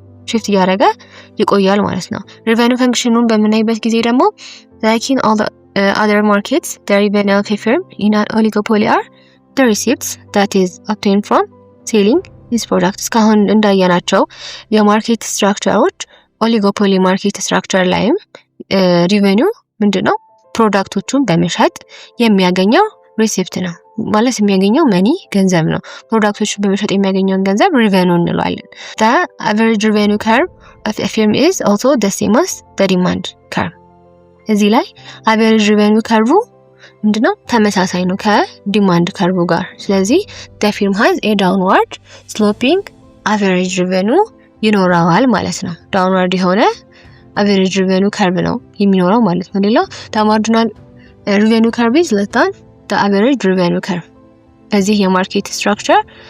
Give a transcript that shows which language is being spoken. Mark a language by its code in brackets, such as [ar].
[en] shift [am] እያደረገ ይቆያል ማለት ነው። [en] revenue functionን [am] በምናይበት ጊዜ ደግሞ [en] like in all the other markets the revenue of a firm in an oligopoly are the receipts that is obtained from selling this product። [am] እስካሁን እንዳየናቸው የማርኬት ስትራክቸሮች ኦሊጎፖሊ ማርኬት ስትራክቸር ላይም ሪቨኒው ምንድነው? ፕሮዳክቶቹን በመሸጥ የሚያገኘው ሪሲፕት ነው ማለት የሚያገኘው መኒ ገንዘብ ነው። ፕሮዳክቶችን በመሸጥ የሚያገኘውን ገንዘብ revenue እንለዋለን። [en] the average revenue curve of a firm is also the same as the demand curve። [am] እዚህ ላይ average revenue curve ምንድነው? ተመሳሳይ ነው ከዲማንድ ከርቭ ጋር። ስለዚህ [en] the firm has a downward sloping average revenue [am] ይኖረዋል ማለት ነው። downward የሆነ average revenue curve ነው የሚኖረው ማለት ነው። ሌላው [en] the marginal revenue curve [am] is less than the average revenue curve። በዚህ የማርኬት ስትራክቸር